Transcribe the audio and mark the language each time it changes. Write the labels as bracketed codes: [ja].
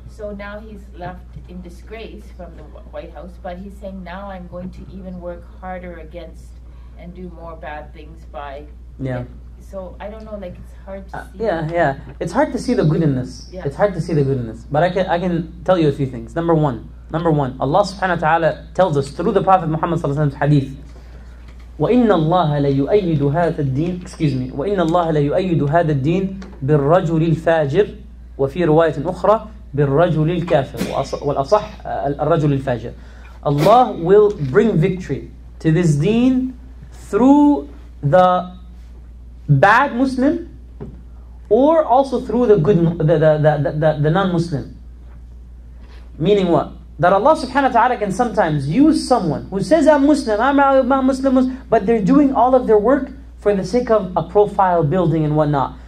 [en] So now he's left in disgrace from the White House, but he's saying, now I'm going to even work harder against and do more bad things by... So I don't know, it's hard to see. It's hard to see the good in this. It's hard to see the good in this. But I can tell you a few things. Number one, Allah subhanahu wa ta'ala tells us through the Prophet Muhammad sallallahu alaihi wasallam's hadith, [ar] وَإِنَّ اللَّهَ لَيُؤَيِّدُ هَذَا الدِّينَ وَإِنَّ اللَّهَ لَيُؤَيِّدُ هَذَا الدِّينَ بِالرَّجُلِ الْفَاجِرِ وفي رواية أخرى بالرجل الكافر والأصح الرجل الفاجر. [en] Allah will bring victory to this deen through the bad Muslim, or also through the good, the non-Muslim. Meaning what? That Allah subhanahu wa ta'ala can sometimes use someone who says, I'm Muslim, I'm Muslim, but they're doing all of their work for the sake of a profile building and whatnot.